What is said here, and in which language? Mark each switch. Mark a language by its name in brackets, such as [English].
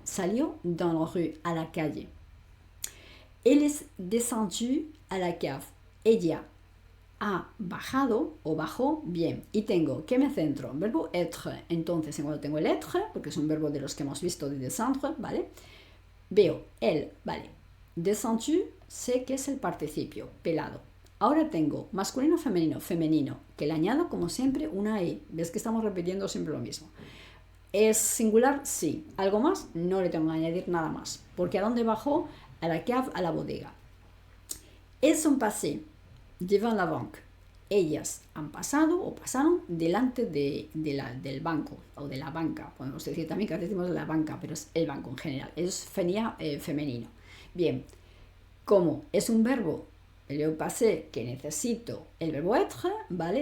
[Spanish] Salió [French] dans la rue, [Spanish] a la calle. [French] Elle est descendue à la cave. [Spanish] Ella ha bajado o bajó, bien. Y tengo, ¿qué me centro? Verbo être. Entonces, cuando tengo el être, porque es un verbo de los que hemos visto de descendre, ¿vale? Veo el, ¿vale? Descendu, sé que es el participio, pelado. Ahora tengo masculino, femenino, que le añado, como siempre, una E. ¿Ves que estamos repitiendo siempre lo mismo? ¿Es singular? Sí. ¿Algo más? No le tengo que añadir nada más. Porque ¿a dónde bajó? A la cave, a la bodega. [French] Elles sont passées devant la banque. [Spanish] Ellas han pasado o pasaron delante del banco o de la banca. Podemos decir también que decimos de la banca, pero es el banco en general. Es femenino. Bien, como es un verbo, el passé, que necesito el verbo être, ¿vale?